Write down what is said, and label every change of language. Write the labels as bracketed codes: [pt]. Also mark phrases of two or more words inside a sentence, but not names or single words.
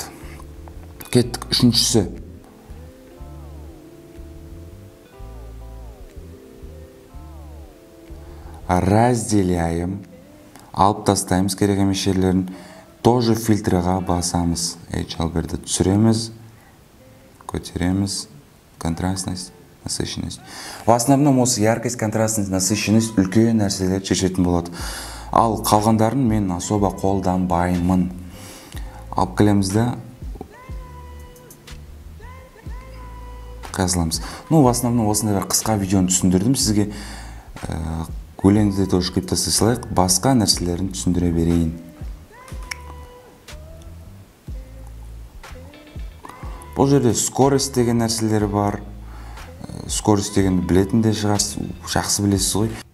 [kk] Кеттік, үшіншісі. Разделяем. Алып тастаймыз керек емес жерлерін. Тоже фильтрға басамыз. HL1-ді түсіреміз, көтереміз, контрастность, насыщенность. [ru] В основном [kk] осы [ru] яркость, контрастность, насыщенность [kk] үлкен нәрселер шешетін болады. Ал қалғандарын мен особо қолданбаймын. Алып келемізді қазыламыз. [ru] Ну, в основном [kk] осындай қысқа видеоны түсіндірдім сізге. Өлеңді тоже қиып тастай салайық, басқа нәрселерін түсіндіре берейін. Бұл жерде скорость деген нәрселері бар. Скорость дегенді білетін де шығарсыз, жақсы білесіз ғой.